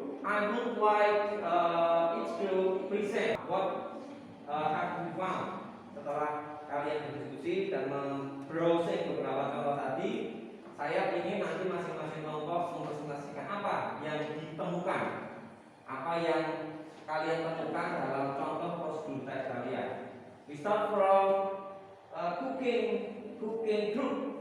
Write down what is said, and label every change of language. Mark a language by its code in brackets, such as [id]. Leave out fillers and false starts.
[en] I would like each group present what have you found. [id] Setelah kalian berdiskusi dan membrowsing beberapa contoh tadi, saya ingin nanti masing-masing kelompok mempresentasikan apa yang ditemukan, apa yang kalian temukan dalam contoh prosedur teks kalian. [en] We start from cooking group.